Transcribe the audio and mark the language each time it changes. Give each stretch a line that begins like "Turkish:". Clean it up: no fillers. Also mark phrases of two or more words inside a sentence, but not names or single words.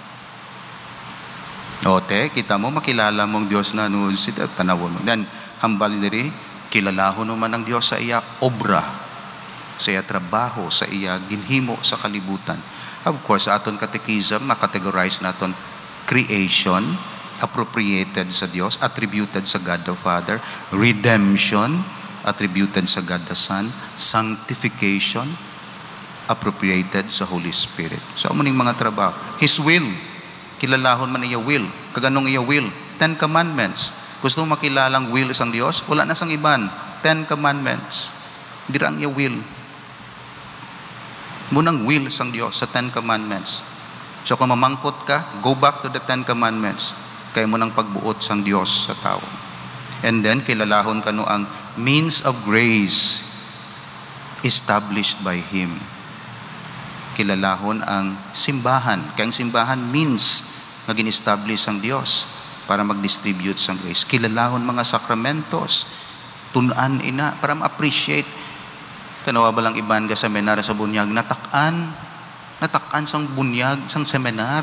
Hiligaynon: Kita mo, makilala mong Diyos na tanawon mo. Then, hambal diri, kilalahon naman ang Diyos sa iya obra, sa iya trabaho, sa iya ginhimo sa kalibutan.
English: Of course,
Hiligaynon: sa aton
English: catechism, na-categorize naton creation, appropriated sa Diyos, attributed sa God the Father, redemption, attributed sa God the Son, sanctification, appropriated sa Holy Spirit. So,
Hiligaynon: amuning mga trabaho.
English: His will,
Hiligaynon: kilalahon man iya will. Kaganong iya will? 10 Commandments. Gusto mo makilalang will isang Diyos? Wala na sang iban. 10 Commandments. Dirang iya will. Munang will isang Diyos sa 10 Commandments. So kung mamangkot ka,
English: go back to the 10 Commandments.
Hiligaynon: Kaya mo nang pagbuot sang Diyos sa tao.
English: And then,
Hiligaynon: kilalahon ka no ang
English: means of grace established by Him.
Hiligaynon: Kilalahon ang simbahan. Kaya ang simbahan means na gin-establish ang Diyos para mag-distribute sang grace. Kilalahon mga sakramentos. Tunan ina para ma-appreciate. Tanawa ba lang iban ka seminar sa bunyag? Natakan sang bunyag, sang seminar.